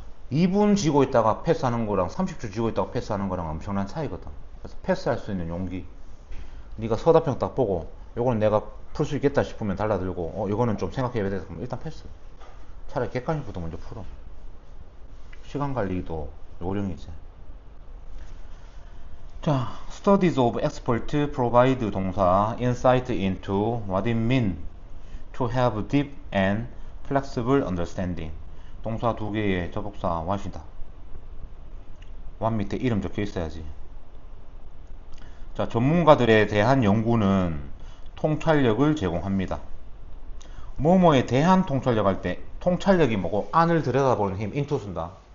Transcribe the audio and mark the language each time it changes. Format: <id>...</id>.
<ko>2분 지고 있다가 패스하는 거랑 30초 지고 있다가 패스하는 거랑 엄청난 차이거든. 그래서 패스할 수 있는 용기. 네가 서답형 딱 보고 요거는 내가 풀 수 있겠다 싶으면 달라들고 요거는 좀 생각해야 돼. 그럼 일단 패스. 차라리 객관식부터 먼저 풀어. 시간 관리도 요령이지.</ko> <en>자, studies of expert provide 동사 insight into what it means to have deep and flexible understanding.</en> <ko>동사 두 개의 접속사 what이다. what 밑에 이름 적혀 있어야지. 자, 전문가들에 대한 연구는 통찰력을 제공합니다. 뭐뭐에 대한 통찰력 할 때 통찰력이 뭐고 안을 들여다보는 힘 into 쓴다.</ko>